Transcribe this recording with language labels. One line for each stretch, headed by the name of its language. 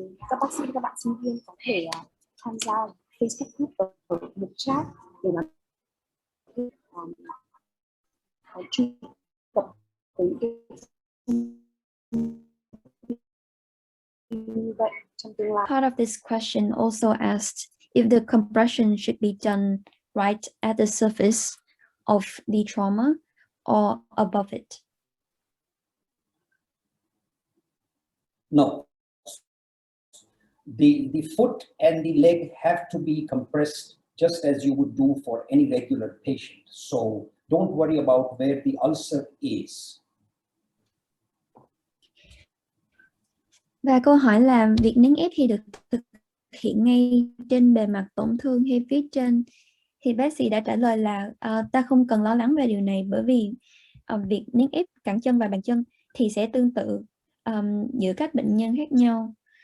Vietnamese: Các bác sĩ, các bạn sinh viên có thể tham gia Facebook group ở một chat để mà truy cập tới như vậy trong tương lai.
English: Part of this question also asked if the compression should be done right at the surface of the trauma or above it. No. The foot and the leg have to be compressed just as you would do for any regular patient. So don't worry about where the ulcer is.
Vietnamese: Và câu hỏi là việc nén ép thì được thực hiện ngay trên bề mặt tổn thương hay phía trên. Thì bác sĩ đã trả lời là ta không cần lo lắng về điều này, bởi vì việc nén ép cẳng chân và bàn chân thì sẽ tương tự giữa các bệnh nhân khác nhau.